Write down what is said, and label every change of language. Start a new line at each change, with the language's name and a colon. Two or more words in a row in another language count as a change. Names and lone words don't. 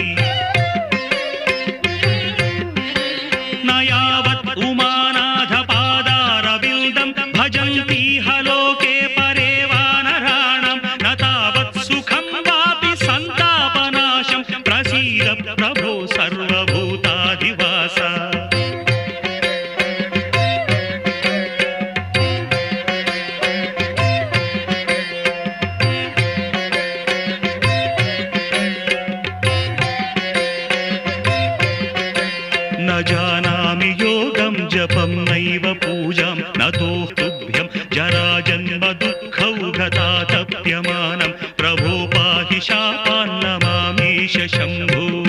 Sanskrit: నయావత్ ఉమానాథ పాదారవిందం భజంతి హలోకే పరే వానరాణం నతావత్ సుఖం వాపి సంతాపనాశం ప్రసీద ప్రభో సర్వభూతాధివాస न जानामि योगं जपं नैव पूजां नतो तुभ्यं जराजन्म दुःखौघतातप्यमानं प्रभो पाहि शापान्नमामीश शम्भो